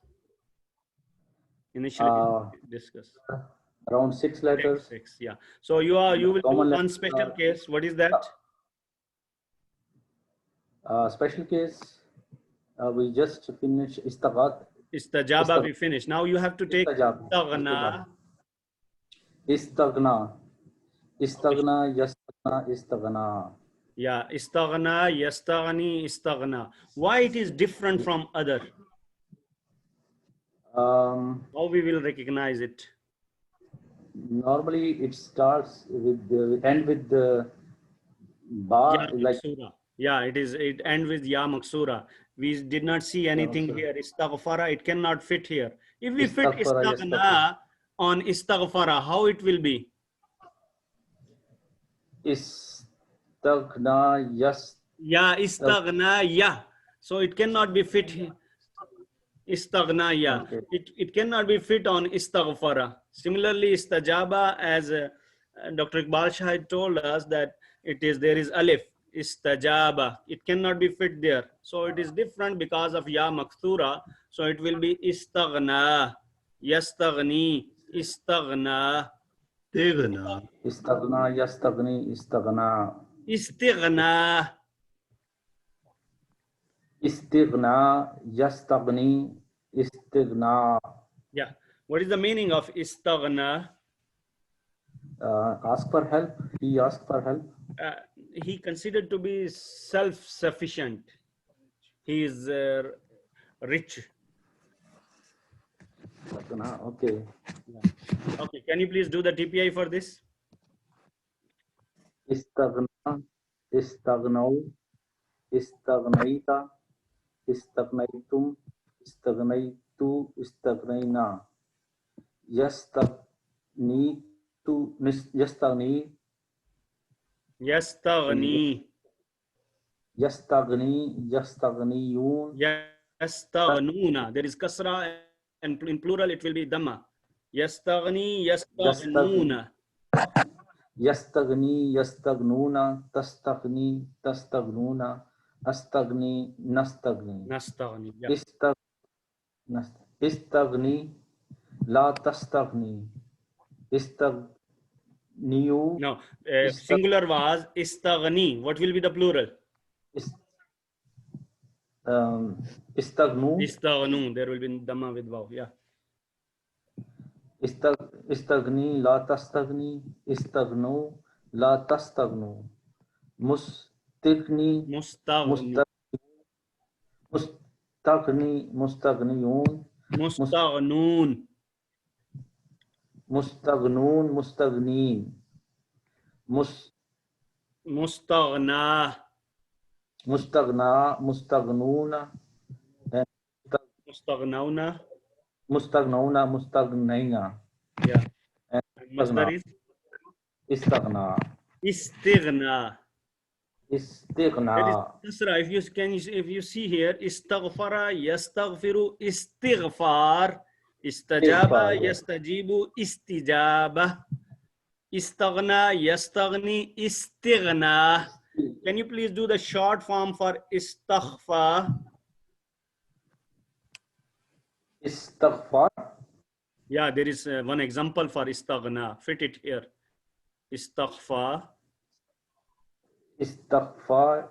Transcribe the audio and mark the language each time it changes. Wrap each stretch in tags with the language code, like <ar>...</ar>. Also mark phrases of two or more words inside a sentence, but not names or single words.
<en>Initially discuss. Around 6 letters. Six. Yeah. So you will do Common one letters special are- case. What is that? Special case, we just finished istaghat. Istajaba we finished. Now you have to take</en> <ar>Istajab. istaghna. Istagna. استغنى، يستغني، استغنى. Yeah, استغنى، يستغني، استغنى.</ar> <en>Why it is different from other? How we will recognize it? Normally it starts with the end with the ba,</en> <ar>Ya</ar> <en>like</en> <ar>maksura.</ar> <en>Yeah, it ends with</en> <ar>ياء مقصورة.</ar> <en>We did not see anything</en> <ar>maksura.</ar> <en>here. Istaghfara, it cannot fit here. If we fit</en> <ar>Istaghfara,</ar> <en>istaghna on istaghfara, how it will be?</en> <ar>Istagna, يا استغنى يا.</ar> <en>So it cannot be fit here.</en> <ar>استغنى يا.</ar> <en>Okay. It cannot be fit on istaghfara. Similarly, istajaba, as Dr. Iqbal Shah had told us that there is alif, istajaba. It cannot be fit there. So it is different because of</en> <ar>ياء مقصورة.</ar> <en>So it will be</en> <ar>استغنى، يستغني، استغنى, Istighna. استغنى، يستغني، استغنى. istighna. استغناء، يستغني، استغناء.</ar> <en>Yeah. What is the meaning of istaghna? Ask for help. He asked for help. He considered to be self-sufficient. He is rich.</en> <ar>Istagna, okay.</ar> <en>Okay, can you please do the TPI for this?</en> <ar>استغنى، استغنوا، استغنيت، استغنيتم، استغنيت، استغنينا. يستغني، يستغني, Yastaghni. يستغني، يستغنيون, Yastaghnuna.</ar> <en>There is kasra, and in plural it will be dhamma.</en> <ar>يستغني، يستغنون. يستغني، يستغنون، تستغني، تستغنون، أستغني، نستغني. Nastaghni. Yeah. استغن، لا تستغن. Istagniyu,</ar> <en>No, singular was istaghni. What will be the plural?</en> <ar>istagnu, Istaghnu.</ar> <en>There will be dhamma with vav. Yeah.</en> <ar>استغن، لا تستغن، استغنوا، لا تستغنوا. Mustigni, Mustaghni. مستغن، مستغنيون, Mustaghnun. مستغنون، مستغنين. Mustaghna. مستغنى، مستغنون, Mustaghnauna. مستغنون، مستغنين.</ar> <en>Yeah. And Masdar is</en> <ar>istagna, istighna. istigna.</ar> <en>That is kasra. If you see here,</en> <ar>استغفر، يستغفر، استغفار، استجاب, Istighfar, yeah. يستجيب، استجابة، استغنى، يستغني، استغناء.</ar> <en>Can you please do the short form for istaghfar?</en> <ar>Istighfar,</ar> <en>Yeah, there is one example for istaghna. Fit it here. Istaghfar.</en> <ar>istighfar,</ar>